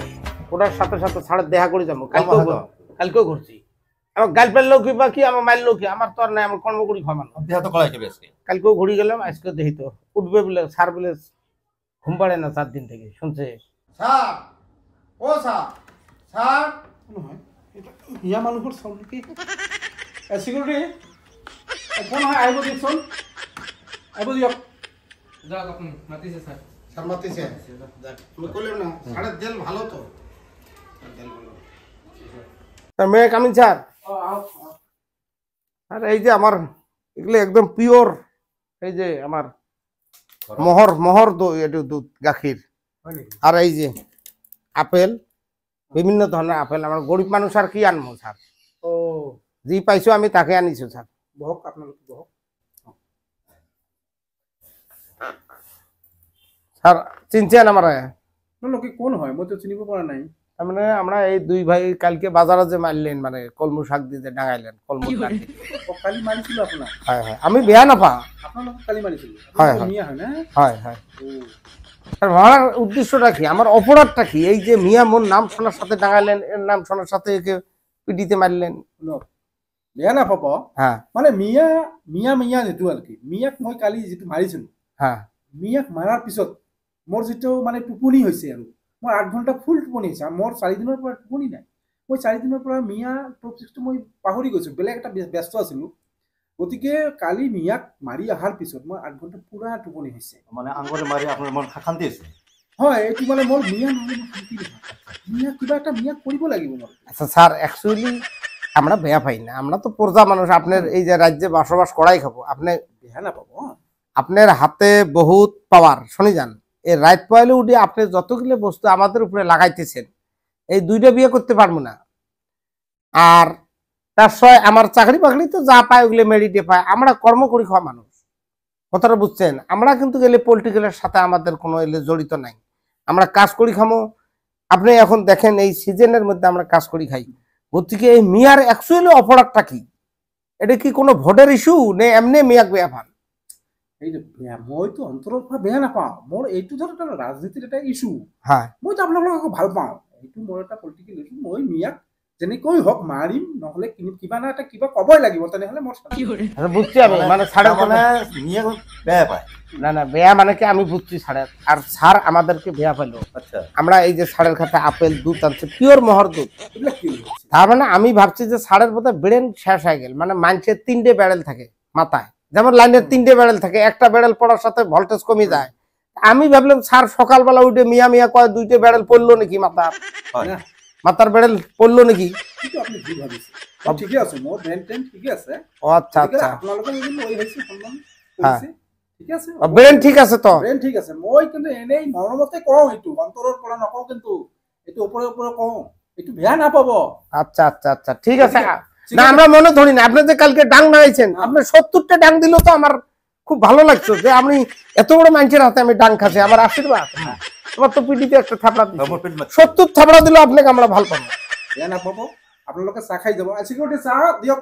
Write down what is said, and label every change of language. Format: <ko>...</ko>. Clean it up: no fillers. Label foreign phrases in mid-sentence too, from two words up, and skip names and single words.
<bn>ওটার সাথে সাথে স্যারের দেখা করে যাবো। কালকেও ঘুরছি। আমার গাল পেল কি বা কি, আমার মারলো কি, আমার তো আর নাই, আমার কর্ম করি খাওয়া। দেহ তো কলাই খাবে আজকে। কালকেও ঘুরে গেলাম, আজকে দেখি তো উঠবে বলে। স্যার বলে ঘুম পাড়ে না 4 দিন থেকে, শুনছে। স্যার, ও স্যার, স্যার</bn> <as>মিয়া মানুহৰ চাউল কি সিকিউৰিটি ফোন হয়, আহিব দিয়কচোন, আহিব দিয়ক। যাক আপনি মাতিছে স্যার।</as> <bn>স্যার মাতিছে? আমি কইলাম না স্যারের তেল ভালো তো। মেয়ে কামিন স্যার। আর এই যে আমার এগুলো একদম পিওর, এই যে আমার মোহর দুধ গাখীর, আর এই যে আপেল বিভিন্ন ধরনের আপেল। আমার গরিব মানুষ আর কি আনবো স্যার, ও যি পাইছো আমি তাকে আনিছো স্যার।</bn> <as>বহক আপোনালোকে বহক।</as> <bn>স্যার চিনছেন আমার?</bn> <as>আপোনালোকে কোন হয় মইতো চিনিব পৰা নাই।</as> <bn>তার মানে আমরা এই দুই ভাই কালকে বাজারে যে মারলেন, মানে কলমু শাক দিয়ে যে ডাঙাইলেন, কলমু শাক দিয়ে।</bn> <as>কালি মাৰিছিল আপোনাক?</as> <bn>হয় হয়, আমি বেয়া নাপা।</bn> <as>আপোনালোকক কালি মাৰিছিল? হয়, হয়। মিয়া হয় না? হয় হয়।</as> <bn>আর মারার উদ্দেশ্যটা কি, আমার অপরাধটা কি? এই যে মিয়া মোর নাম শোনার সাথে ডাঙাইলেন, এর নাম শোনার সাথে একে পিটিতে মারলেন।</bn> <as>বেয়া নাপাব,</as> <bn>হ্যাঁ</bn> <as>মানে মিয়া মিয়া মিয়া যিটো আৰু কি, মিয়াক মই কালি যিটো মাৰিছিলো, হ্যাঁ মিয়াক মাৰাৰ পিছত মোৰ যিটো মানে টোপনি হৈছে আৰু মোৰ 8 ঘণ্টা ফুল টোপনি হৈছে। মোৰ 4 দিনৰ পৰা টোপনি নাই। মই 4 দিনৰ পৰা মিয়া টপিকটো মই পাহৰি গৈছো, বেলেগ এটা ব্যস্ত আছিলো। গতিকে কালি মিয়াক মাৰি অহাৰ পিছত মই 8 ঘণ্টা পুৰা টোপনি হৈছে। মানে আঙুলি মাৰি আপোনাৰ মন শান্তি হৈছে? হয়, এইটো মানে মোৰ মিয়া নহ'লে মই শান্তি নাপাওঁ। মিয়া কিবা এটা মিয়া কৰিব লাগিব মোৰ।</as> <bn>আচ্ছা স্যার, অ্যাকচুয়ালি আমরা বেয়া পাই না, আমরা তো প্রজা মানুষ। আপনার এই যে রাজ্যে বসবাস করাই খাবো, আপনি বেয়া নাপাব। আপনার হাতে বহুত পাওয়ার, শুনি যান। এই রাত পয়লে উঠে আপনি যতগুলো বস্তু আমাদের উপরে লাগাইতেছেন, এই দুইটা বিয়ে করতে পারবো না। আর তার সয় আমার চাকরি বাকরি তো যা পায় ওগুলো মেরিটে পায়। আমরা কর্ম করি খাওয়া মানুষ, কথাটা বুঝছেন? আমরা কিন্তু গেলে পলিটিক্যালের সাথে আমাদের কোনো এলে জড়িত নাই। আমরা কাজ করি খামো। আপনি এখন দেখেন এই সিজনের মধ্যে আমরা কাজ করি খাই। গতিকে এই মিয়ার অ্যাকচুয়ালি অপরাধটা কি? এটা কি কোনো ভোটের ইস্যু নে এমনি মিয়াক বেয়া পান?</bn> <as>এইটো মইতো অন্তৰৰ পৰা বেয়া নাপাওঁ। মোৰ এইটো ধৰ এটা ৰাজনীতিৰ এটা ইছ্যু।</as> <bn>হ্যাঁ</bn> <as>মইতো আপোনালোকক ভাল পাওঁ। এইটো মোৰ এটা পলিটিকেল ইছ্যু। মই মিয়াক যেনেকৈ হওক মাৰিম, নহ'লে কিবা না এটা কিবা ক'বই লাগিব, তেনেহ'লে মোৰ</as> <bn>আচ্ছা, বুঝছি আমি, মানে ছাড়ের কোনো</bn> <as>মিয়া বেয়া পায়?</as> <bn>না না, বেয়া মানে কি আমি বুঝছি ছাড়ের। আর ছাড় আমাদেরকে বেয়া পেলো। আচ্ছা, আমরা এই যে ছাড়ের খাতে আপেল দুধ আনছে, পিওর মহর দুধ।</bn> <as>এইবিলাক কি হৈছে?</as> <bn>তার মানে আমি ভাবছি যে ছাড়ের বোধহয় ব্রেন শেষ হয়ে গেল। মানে মানুষের 3টে ব্যারেল থাকে মাথায়, যেমন লাইনের 3টে ব্যারেল থাকে, একটা ব্যারেল পড়ার সাথে ভোল্টেজ কমে যায়। আমি ভাবলাম স্যার সকালবেলা উঠে মিয়া মিয়া কয় 2টে ব্যারেল পড়লো নাকি মাথার,</bn> <as>হয়।</as> <bn>মাথার ব্যারেল পড়লো নাকি?</bn> <as>কিন্তু আপুনি কি ভাবিছে? ঠিকে আছে, মোৰ ব্ৰেইন ট্ৰেইন ঠিকে আছে।</as> <bn>ও আচ্ছা আচ্ছা,</bn> <as>আপোনালোকে যদি লৈ আহিছে সন্মান</as> <bn>হ্যাঁ।</bn> <as>কৰিছে, ঠিক আছে।</as> <bn>ব্রেন ঠিক আছে তো?</bn> <as>ব্ৰেইন ঠিক আছে। মই কিন্তু এনেই মৰমতে কওঁ, এইটো অন্তৰৰ পৰা নকওঁ, কিন্তু এইটো ওপৰে ওপৰে কওঁ। এইটো বেয়া নাপাব।</as> <bn>আচ্ছা আচ্ছা আচ্ছা, ঠিক আছে। না আমরা মনে ধরি না, আপনি যে কালকে ডাং মারাইছেন, আপনি 70টা ডাং দিল তো আমার খুব ভালো লাগছে যে আমি এত বড় মানুষের হাতে আমি ডাং খাচ্ছি, আমার আশীর্বাদ। আমার তো পিটিতে একটা থাপড়া দিল, 70 থাপড়া দিল আপনাকে আমরা ভালো পাবো।</bn> <as>বেয়া নাপাব। আপোনালোকে চাহ খাই যাব। চিকিউৰিটি চাহ দিয়ক।</as>